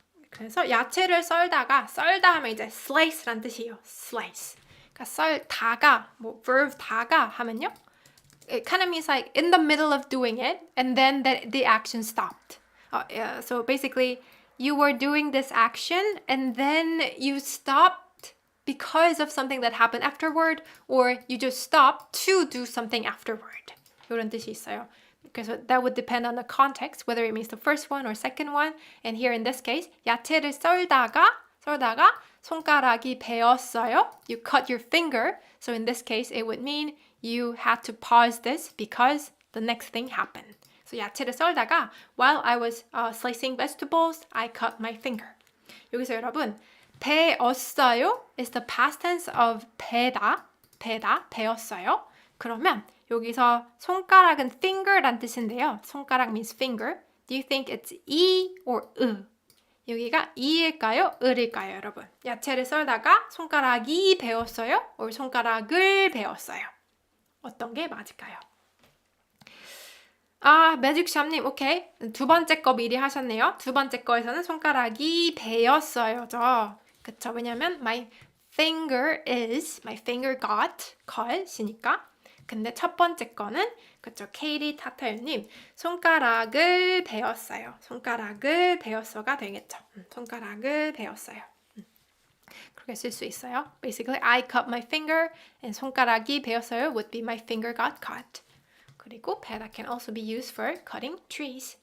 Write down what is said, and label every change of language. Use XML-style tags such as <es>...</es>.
<ko>그래서 야채를 썰다 하면 이제 slice란 뜻이에요.</ko> <en>slice.</en> <ko>그러니까 썰다가, verb 다가 하면요.</ko> <en>It kind of means like in the middle of doing it and then the action stopped. So basically, you were doing this action and then you stopped because of something that happened afterward or you just stopped to do something afterward.</en> <ko>이런 뜻이 있어요.</ko> <en>그래서 that would depend on the context, whether it means the first one or second one. And here in this case,</en> <ko>야채를 썰다가 손가락이 베었어요.</ko> <en>You cut your finger. So in this case, it would mean you had to pause this because the next thing happened. So</en> <ko>야채를 썰다가</ko> <en>while I was slicing vegetables, I cut my finger.</en> <ko>여기서 여러분,</ko> <en>베었어요 is the past tense of 베다, 베었어요.</en> <ko>그러면 여기서 손가락은 finger란 뜻인데요.</ko> <en>손가락 means finger. Do you think it's E or 으?</en> <ko>여기가 E일까요? 을일까요, 여러분? 야채를 썰다가 손가락이 베었어요? or 손가락을 베었어요? 어떤 게 맞을까요? 매직샵님, 오케이. 두 번째 거 미리 하셨네요. 두 번째 거에서는 손가락이 베었어요죠. 그쵸? 왜냐면</ko> <en>my finger got cut이니까.</en> <ko>근데 첫 번째 거는 그쵸? 케이리 타타유님 손가락을 베었어요. 손가락을 베었어가 되겠죠. 손가락을 베었어요. 그렇게 쓸 수 있어요.</ko> <en>Basically, I cut my finger and</en> <ko>손가락이 베었어요</ko> <en>would be my finger got cut. 그리고 베다 can also be used for cutting trees.</en>